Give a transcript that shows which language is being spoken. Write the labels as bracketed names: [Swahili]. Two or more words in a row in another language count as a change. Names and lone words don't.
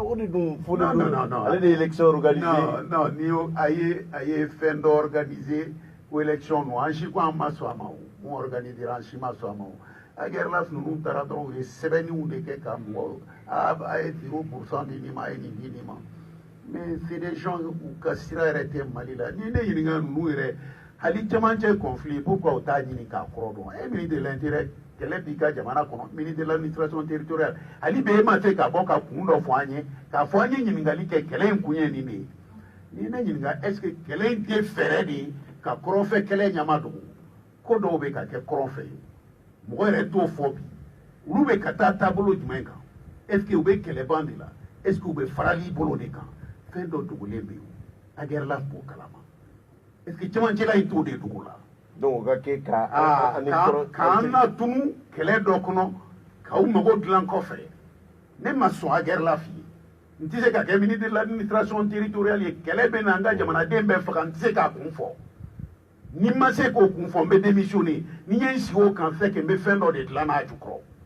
[Bambara] o de dun fɔlen don ale de ye [French] élection organisé [Bambara] non ni a ye fɛn dɔ organisé ko élection ninnu an si ko an ma sɔn a ma o mun organisera an si ma sɔn a ma o a guerre ninnu taara dɔrɔn u ye sɛbɛnniw de kɛ ka mɔgɔ a ye 0% di nin ma a ye nin di nin ma [French] mais c'est des gens [Bambara] u ka sira yɛrɛ tɛ Mali la ni ne ɲininka ninnu yɛrɛ hali camancɛ conflit pourquoi u t'a ɲini k'a kɔrɔ dɔn e [French] ministre de l'intérieur [Bambara] kɛlɛ b'i ka jamana kɔnɔ [French] ministre de l'administration territoriale [Bambara] hali bɛ e ma se ka bɔ ka kun dɔ fɔ an ye k'a fɔ an ye ɲininkali kɛ kɛlɛ in kun ye nin de ye ni ne ɲininka [French] est ce que [Bambara] kɛlɛ in tɛ fɛɛrɛ de ye ka kɔrɔnfɛ kɛlɛ ɲama dogo ko dɔw bɛ ka kɛ kɔrɔnfɛ ye mɔgɔ yɛrɛ t'o fɔ bi olu bɛ ka taa taabolo jumɛn kan [French] est ce que [Bambara] u bɛ kɛlɛban de la [French] est ce que [Bambara] u bɛ farali bolo de kan fɛn dɔ dogolen bɛ yen a gɛrɛla b'o kalama [French] est ce que [Bambara] cɛmancɛla in t'o de dogo la donc o ka kɛ k'an na tunu kɛlɛ dɔ kɔnɔ k'aw mago dilan kɔfɛ ne ma sɔn a gɛrɛla f'i ye n tɛ se ka kɛ [French] ministre de l'administration territoriale [Bambara] ye kɛlɛ bɛ na an ka jamanaden bɛɛ faga n tɛ se k'a kun fɔ ni ma se k'o kun fɔ n bɛ démissionner ni n ye n sigi o kan fɛ kɛ n bɛ fɛn dɔ de dilan n'a jukɔrɔ